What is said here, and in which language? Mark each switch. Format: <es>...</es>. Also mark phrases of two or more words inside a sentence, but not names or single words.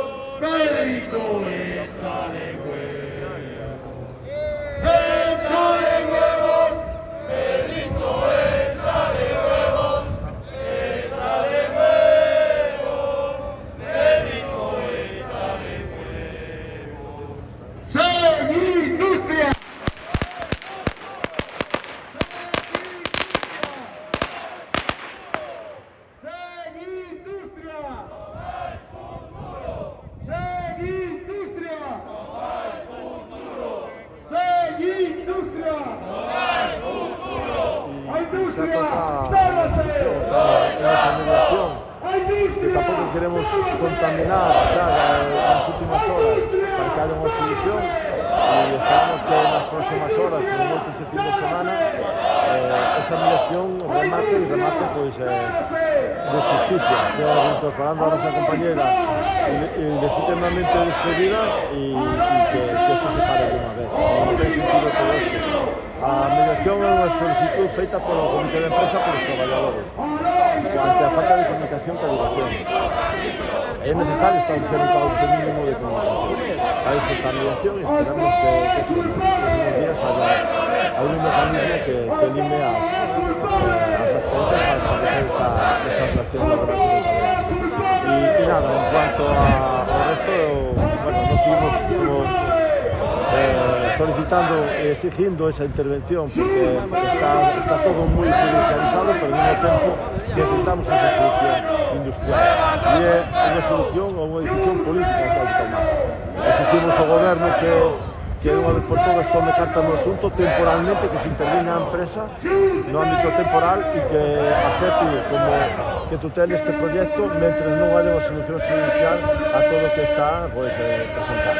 <es>Pedrito, échale huevos. Échale huevos. Pedrito, échale huevos. Échale huevos. Pedrito, échale huevos.</es> <gl>Seguindustria. Seguindustria. Seguindustria. Seguindustria. Industria, sálvase.</gl> <es>En esa mediación, que</es> <gl>Industria,</gl> <es>tampoco queremos</es> <gl>sálvase.</gl> <es>contaminar en las últimas horas para que haya una solución, y esperamos que en las próximas horas, como mucho este fin de semana, esa mediación remate pues de justicia, que incorporando a nuestra compañera legítimamente despedida y que esto se pare de una vez. No tiene sentido todo esto.</es> <gl>A mediación é unha solicitud feita polo Comité de Empresa polos traballadores ante a falta de comunicación coa educación. É necesario establecer un cauce mínimo de comunicación. Para isto está a mediación e esperamos que nos próximos días haya un mecanismo que lime as asperezas para establecer esa relación laboral.</gl> <es>Y nada, en cuanto</es> <gl>ao resto,</gl> <es>bueno, nos seguimos como solicitando y exigiendo esa intervención porque está todo muy judicializado, pero al mismo tiempo necesitamos esa solución industrial y es una solución o una decisión política que hay que tomar.</es> <gl>Exigimos ao goberno que unha vez por todas tome carta no asunto temporalmente, que se intervenga a empresa no ámbito temporal e que acepte como que tutele este proyecto mentre non haya unha solución judicial a todo o que está presentado.</gl>